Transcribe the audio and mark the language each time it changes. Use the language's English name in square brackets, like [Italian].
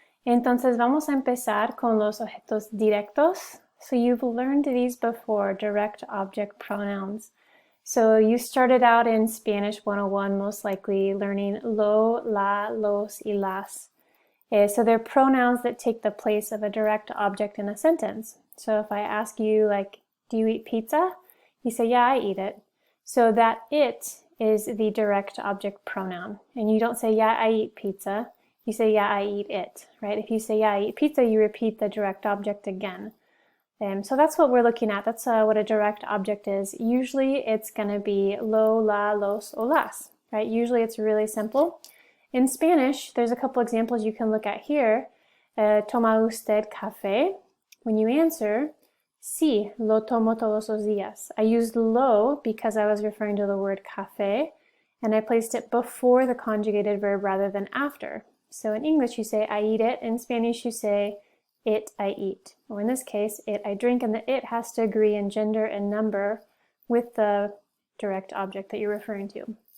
[Spanish] Entonces vamos a empezar con los objetos directos. [English] So you've learned these before, direct object pronouns. So you started out in Spanish 101 most likely learning lo, la, los, y las. So they're pronouns that take the place of a direct object in a sentence. So if I ask you, like, do you eat pizza? You say, yeah, I eat it. So that it is the direct object pronoun. And you don't say, yeah, I eat pizza. You say, yeah, I eat it, right? If you say, yeah, I eat pizza, you repeat the direct object again. So that's what we're looking at. That's what a direct object is. Usually it's going to be lo, la, los, o las, right? Usually it's really simple. In Spanish, there's a couple examples you can look at here. [Spanish] ¿Toma usted café? [English] When you answer, [Spanish] sí, lo tomo todos los días. [English] I used lo because I was referring to the word café, and I placed it before the conjugated verb rather than after. So in English, you say I eat it. In Spanish, you say it I eat. Or in this case, it I drink, and the it has to agree in gender and number with the direct object that you're referring to.